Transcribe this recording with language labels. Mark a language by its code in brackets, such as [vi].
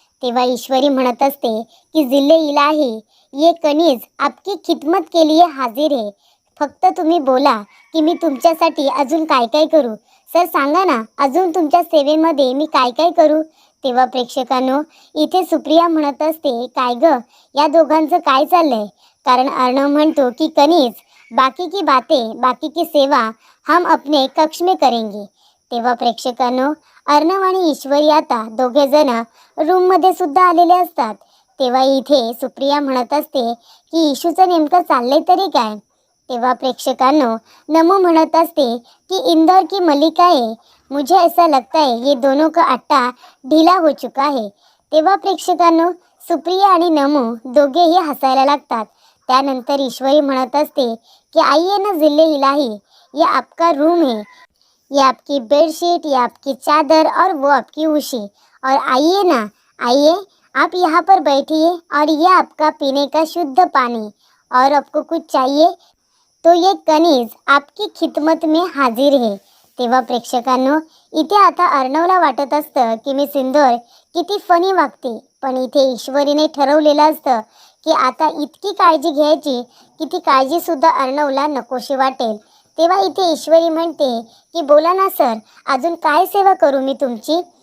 [mr] तेव्हा ईश्वरी म्हणत असते की [hi] जिल्ले इलाही, ये कनीज आपकी खिदमत के लिए हाजिर है. [mr] फक्त तुम्ही बोला की मी तुमच्यासाठी अजून काय काय करू. सर सांगा ना, अजून तुमच्या सेवेमध्ये मी काय काय करू. तेव्हा प्रेक्षकांनो, इथे सुप्रिया म्हणत असते काय ग या दोघांचं काय चाललंय? कारण अर्णव म्हणतो की [hi] कनीज बाकी की बातें बाकी की सेवा हम अपने कक्ष में करेंगे. [mr] तेव्हा प्रेक्षकांनो, अर्णव आणि ईश्वरी आता दोघे जण रूममध्ये सुद्धा आलेले असतात. तेव्हा इथे सुप्रिया म्हणत असते की इशूचं नेमकं चाललंय तरी काय? तेव्हा प्रेक्षकांनो, नमू म्हणत असते कि [hi] इंदौर की मल्लिका है, मुझे ऐसा लगता है ये दोनों का अट्टा ढीला हो चुका है. [mr] तेव्हा प्रेक्षकांनो, सुप्रिया आणि नमू दोघेही हसायला लागतात. त्यानंतर ईश्वरी म्हणत असते कि [hi] आइए ना जिल्ले इलाही, ये आपका रूम है, ये आपकी बेडशीट, ये आपकी चादर और वो आपकी उशी, और आइए ना, आइए आप यहाँ पर बैठिए, और ये आपका पीने का शुद्ध पानी, और आपको कुछ चाहिए तो ये कनीज आपकी खिदमत में हाजिर है. [mr] तेव्हा प्रेक्षकांनो, इथे आता अर्णवला वाटत असतं की मी सिंदूर किती फनी वागते, पण इथे ईश्वरीने ठरवलेलं असतं की आता इतकी काळजी घ्यायची की ती काळजी सुद्धा अर्णवला नकोशी वाटेल. तेव्हा इथे ईश्वरी म्हणते की बोला ना सर, अजून काय सेवा करू मी तुमची.